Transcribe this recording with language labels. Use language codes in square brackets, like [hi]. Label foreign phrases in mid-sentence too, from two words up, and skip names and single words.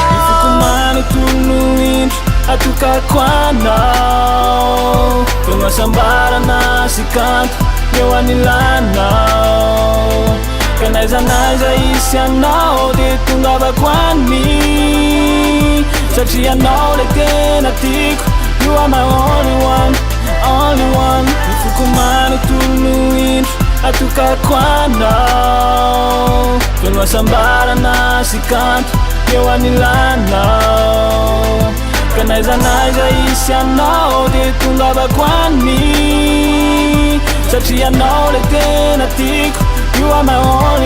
[mg] Foko manontolo indro atokako anao, tono asambarana sy kanto neo anilanao, ka naizanaiza isy anao de tongavako any, satria anao le tena tiako. [en] You are my only one, only one. [mg] Foko manontolo indro atokako anao, tono asambarana sy kanto neo anilanao, ka naizanaiza isy anao de tongavako any, satria anao le tena tiako. [en] You are my only